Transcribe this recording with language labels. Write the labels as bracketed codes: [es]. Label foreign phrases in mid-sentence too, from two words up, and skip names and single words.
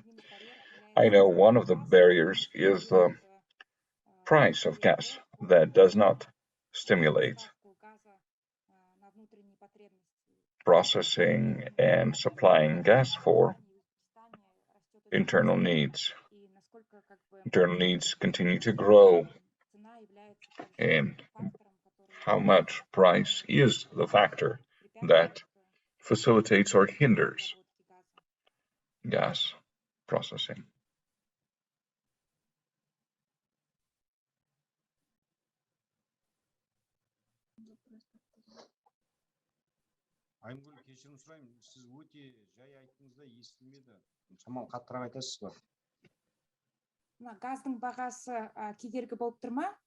[en] I know one of the barriers is the price of gas that does not stimulate processing and supplying gas for internal needs. Internal needs continue to grow, and how much price is the factor that facilitates or hinders gas processing. [kk] Айымгүл, кешірім сұраймын, сіз өте жай айттыңыз да естілмеді. Шамалы қаттырақ айтасыз ба? Газдың бағасы кедергі болып тұр ма?